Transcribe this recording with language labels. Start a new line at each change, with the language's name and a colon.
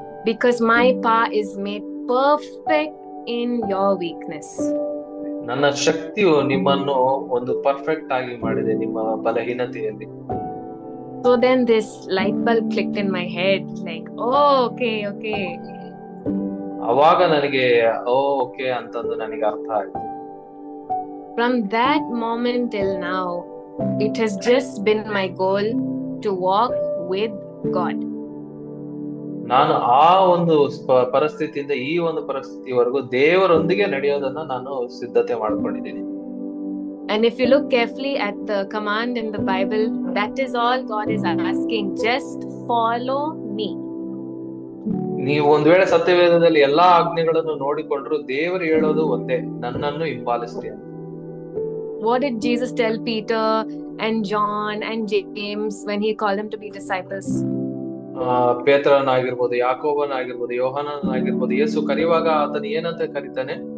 English: Because my power is made perfect in your weakness.
Kannada: ನನ್ನ ಶಕ್ತಿಯು ನಿಮ್ಮನ್ನು ಒಂದು ಪರ್ಫೆಕ್ಟ್ ಆಗಿ ಮಾಡಿದೆ ನಿಮ್ಮ ಬಲಹೀನತೆಯಲ್ಲಿ.
English: So then this light bulb clicked in my head, like, oh, okay.
Kannada: ಅವಾಗ ನನಗೆ ಓಕೆ ಅಂತಂದು ನನಗೆ ಅರ್ಥ ಆಯ್ತು.
English: From that moment till now, it has just been my goal to walk with God.
Kannada: ನಾನು ಆ ಒಂದು ಪರಿಸ್ಥಿತಿಯಿಂದ ಈ ಒಂದು ಪರಿಸ್ಥಿತಿವರೆಗೂ ದೇವರೊಂದಿಗೆ ನಡೆಯೋದನ್ನ ನಾನು ಸಿದ್ಧತೆ ಮಾಡ್ಕೊಂಡಿದ್ದೀನಿ.
English: And if you look carefully at the command in the Bible, that is all God is asking, just follow me.
Kannada: ನೀವು ಒಂದ್ ವೇಳೆ ಸತ್ಯವೇದದಲ್ಲಿ ಎಲ್ಲಾ ಆಜ್ಞೆಗಳನ್ನು ನೋಡಿಕೊಂಡ್ರು ದೇವರು ಹೇಳೋದು ಒಂದೇ, ನನ್ನನ್ನು ಹಿಂಬಾಲಿಸ್ರಿ ಅಂತ.
English: What did Jesus tell Peter and John and James when he called them to be disciples?
Kannada: ಪೇತ್ರನಾಗಿರ್ಬೋದು, ಯಾಕೋಬನಾಗಿರ್ಬೋದು, ಯೋಹಾನನಾಗಿರ್ಬೋದು, ಯೇಸು ಕರೆಯುವಾಗ ಆತನ ಏನಂತ ಕರೀತಾನೆ?